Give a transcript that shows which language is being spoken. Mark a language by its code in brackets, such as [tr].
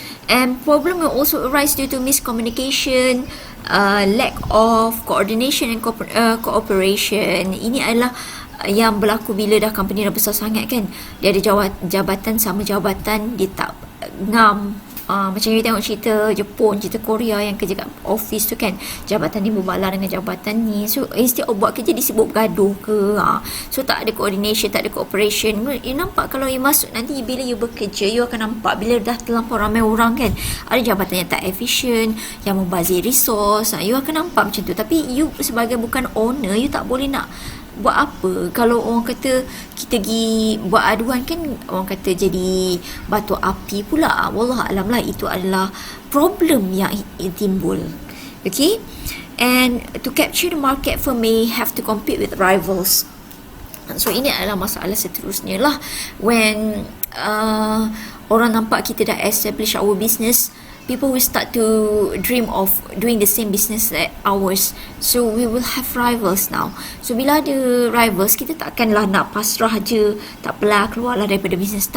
[en] And problem will also arise due to miscommunication, lack of coordination and cooperation. [ms] Ini adalah yang berlaku bila dah company dah besar sangat kan. Dia ada jabatan sama jabatan, dia tak ngam. Macam you tengok cerita Jepun, cerita Korea yang kerja kat office tu kan, jabatan ni berbalah dengan jabatan ni, [en] so instead of [ms] buat kerja disebut bergaduh ke. So tak ada coordination, tak ada cooperation. You nampak kalau you masuk nanti bila you bekerja, you akan nampak bila dah terlampau ramai orang kan, ada jabatan yang tak efisien, yang membazir resource. You akan nampak macam tu. Tapi you sebagai bukan owner, you tak boleh nak buat apa. Kalau orang kata kita pergi buat aduan kan, orang kata jadi batu api pula. Wallahualam lah, itu adalah problem yang timbul. Okay. [en] And to capture the market, firm may have to compete with rivals. [ms] So ini adalah masalah seterusnya lah. [en] When [ms] orang nampak kita dah [en] establish our business, people will start to dream of doing the same business like ours. So we will have rivals now. [ms] So bila ada rivals, kita takkanlah nak pasrah je, tak apalah keluarlah daripada business.